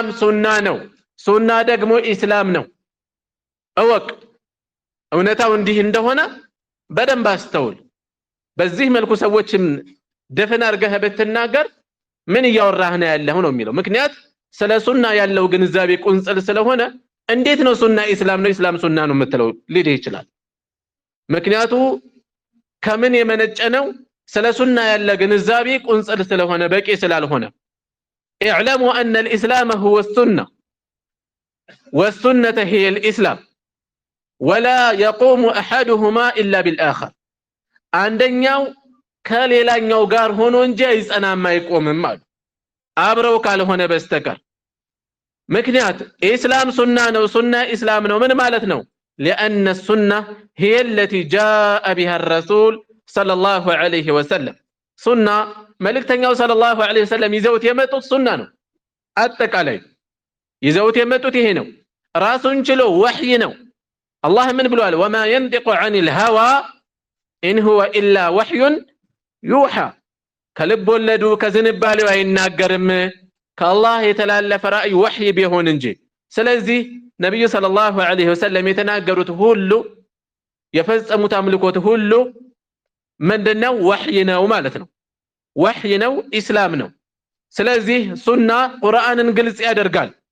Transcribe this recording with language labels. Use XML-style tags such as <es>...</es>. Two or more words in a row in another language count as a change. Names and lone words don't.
<am>ሱና ነው፣ ሱና ደግሞ ኢስላም ነው። እወቅ። እውነታው እንዲህ እንደሆነ በደንብ አስተውል። በዚህ መልኩ ሰዎችም ደፈን አድርገህ ብትናገር ምን እያወራህ ነው ያለው ነው የሚለው። ምክንያት ስለ ሱና ያለው ግንዛቤ ቁንጽል ስለሆነ እንዴት ነው ሱና ኢስላም ነው ኢስላም ሱና ነው የምትለው ሊል ይችላል። ምክንያቱ ከምን የመነጨ ነው? ስለ ሱና ያለ ግንዛቤ ቁንጽል ስለሆነ በቂ ስላልሆነ</am> <ar>اعلموا أن الإسلام هو السنة والسنة هي الإسلام። ولا يقوم أحدهما إلا بالآخر</ar> <am>አንደኛው ከሌላኛው ጋር ሆኖ እንጂ አይጸናም አይቆምም አሉ አብረው ካልሆነ በስተቀር ምክንያት ኢስላም ሱና ነው ሱና ኢስላም ነው ምን ማለት ነው</am> <ar>لأن السنة هي التي جاء بها الرسول صلى الله عليه وسلم سنة</ar> <am>መልእክተኛው</am> <ar>صلى الله عليه وسلم</ar> <am>ይዘውት የመጡት ሱና ነው አጠቃላይ ይዘውት የመጡት ይሄ ነው ራሱን ችሎ ወህይ ነው አላህ ምን ብሏል</am> <ar>وما ينطق عن الهوى إن هو إلا وحي يوحى</ar> <am>ከልብ ወለዱ ከዝንባሌው አይናገርም ከአላህ የተላለፈ ራእይ ወህይ ቢሆን እንጂ ስለዚህ ነብዩ</am> <ar>صلى الله عليه وسلم</ar> <am>የተናገሩት ሁሉ የፈጸሙት አምልኮት ሁሉ ምንድነው ወህይ ነው ማለት ነው ወህይ ነው ኢስላም ነው ስለዚህ ሱና ቁርአንን ግልጽ ያደርጋል</am>